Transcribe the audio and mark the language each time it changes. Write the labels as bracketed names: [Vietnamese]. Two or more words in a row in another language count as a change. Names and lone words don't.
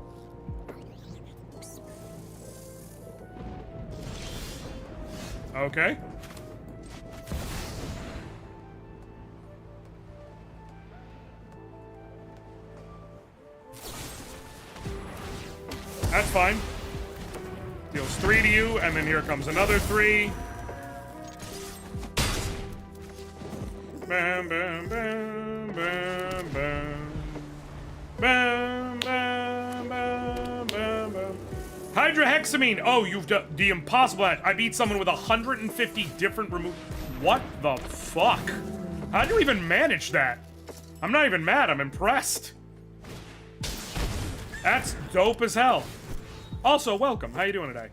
[English] Okay. That's fine. Deals 3 to you, and then here comes another 3. Bam, bam, bam, bam, bam. Bam, bam, bam, bam, bam. Hydrohexamine! Oh, you've done the impossible. I beat someone with 150 different remove. What the fuck? How'd you even manage that? I'm not even mad, I'm impressed. That's dope as hell. Also, welcome. How you doing today?